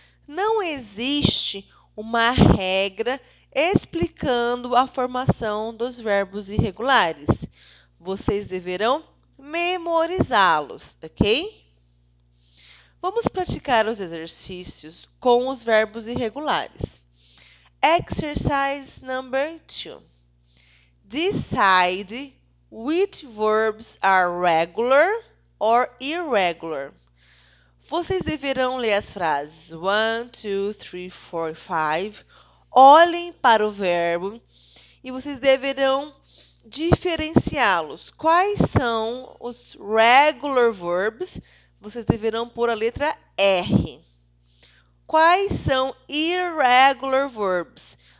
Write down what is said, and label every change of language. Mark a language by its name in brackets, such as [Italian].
[Portuguese] Não existe uma regra explicando a formação dos verbos irregulares. Vocês deverão memorizá-los, ok? Vamos praticar os exercícios com os verbos irregulares. [English] Exercise number 2. Decide which verbs are regular or irregular. [Portuguese] Vocês deverão ler as frases 1, 2, 3, 4, 5. Olhem para o verbo e vocês deverão diferenciá-los. Quais são os regular verbs? Vocês deverão pôr a letra R. Quais são irregular verbs?